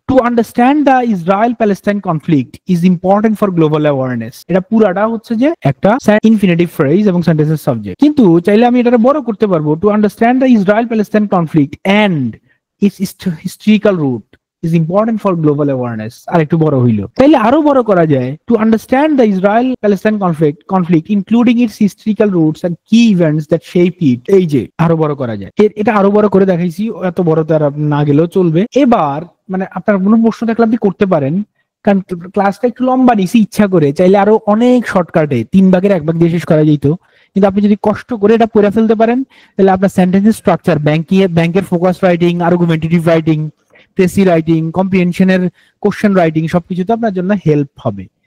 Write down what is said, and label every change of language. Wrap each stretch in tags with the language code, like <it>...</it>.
<en>To understand the Israel Palestine conflict is important for global awareness.</en> <bn>এটা পুরাটা হচ্ছে যে একটা ইনফিনিটিভ ফ্রেজ এবং সেন্টেন্সের সাবজেক্ট, কিন্তু চাইলে আমি এটা বড় করতে পারবো।</bn> <en>To understand the Israel Palestine conflict and its historical root is important for global awareness।</en> <bn>আর একটু বড় হইলো, তাইলে আরো বড় করা যায়।</bn> <en>to understand the Israel Palestine conflict including its historical roots and key events that shape it।</en> <bn>এই যে আরো বড় করা যায়, এটা আরো বড় করে দেখাইছি, এত বড় তো আর না গেলেও চলবে। এবার মানে আপনার কোনো প্রশ্ন থাকলে আপনি করতে পারেন, কারণ ক্লাসটা একটু লম্বা নিছি ইচ্ছা করে, চাইলে আরো অনেক শর্টকাটে 3 ভাগের 1 ভাগ দিয়ে শেষ করা যেত, কিন্তু আপনি যদি কষ্ট করে এটা পড়ে ফেলতে পারেন, তাহলে আপনার সেন্টেন্সের স্ট্রাকচার, ব্যাংকের focus writing, argumentative writing, precis writing, কম্প্রিহেনশনের question writing, সবকিছুতে আপনার জন্য হেল্প হবে।</bn>